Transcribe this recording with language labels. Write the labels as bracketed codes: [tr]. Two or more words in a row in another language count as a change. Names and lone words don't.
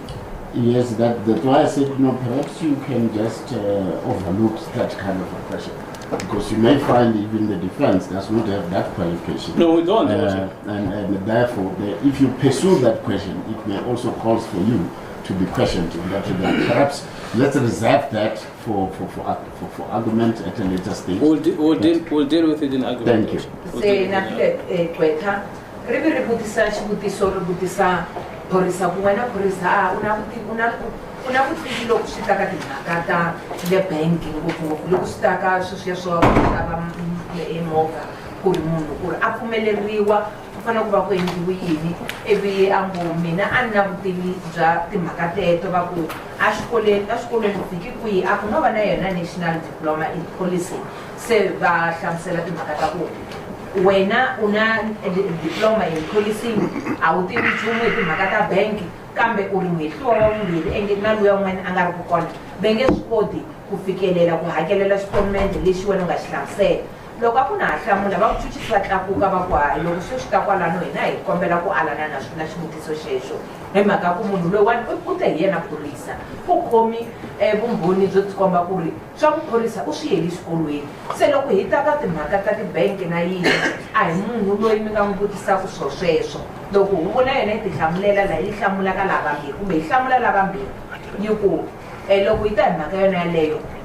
[en] Yes, that's why I said, perhaps you can just overlook that kind of a question, because you may find even the defense does not have that qualification. No, we don't. And therefore, if you pursue that question, it may also cause for you to be questioned in that regard. Perhaps let's reserve that for argument at a later stage. We'll deal with it in argument. Thank you. [ts] Phorisa kun'wana phorisa una vutivi loko swi ta ka timhaka ta le banking ngopfungopfu loko swi ta ka sweswiya swo va emovha ku ri munhu ku ri a pfumeleriwa ku fanele ku va ku endliwe yini ivi a ngo mina a ni na vutivi bya timhaka teto va ku a xikolweni ku fiki kwihi a ku no va na yona [en] national diploma in policing [ts] se va hlamusela timhaka ta ku wena u na [en] diploma in policing [ts] a wu tivi nchumu hi timhaka ta bank kambe u ri muhehliwa wa vumbirhi na luya un'wana a nga ri ku kona va nge swi koti ku fikelela ku hakelela xikomente lexi wena u nga xi hlamusela loko a ku na ha hlamula va ku chuchisi va tlakuka va ku hayi loko swi swi ta kwalano hina hi kombela ku alana na xivutiso xexo hi mhaka ku munhu loyiwani u te hi yena phorisa u khomi vumbhoni byo tikomba ku ri swa ku phorisa u swi heli xikolweni se loko hi ta ka timhaka ta tibanki na yini a hi munhu loyi mi nga n'wi vutisaka swo sweswo loko huvo na yena yi ti hlamulela laha yi hlamulaka lavambirhi kumbe hi hlamula lavambirhi yi ku loko yi ta hi mhaka yona yaleyo